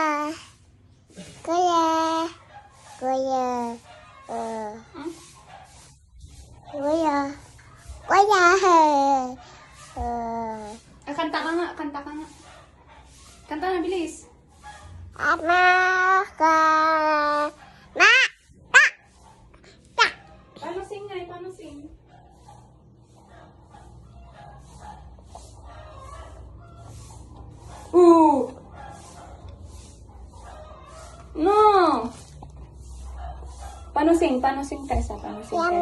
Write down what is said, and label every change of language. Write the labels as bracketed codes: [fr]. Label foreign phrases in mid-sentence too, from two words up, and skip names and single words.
[tl] Kuya. Kuya. Kuya. Kuya. Kanta ka nga. Kanta ka nga. Kanta na, bilis. Ama ka. Ma. Ta. Ta. Paano sing nga? Paano sing? Ooh! No! Paano sing? Paano sing, Tessa? Paano sing, Tessa?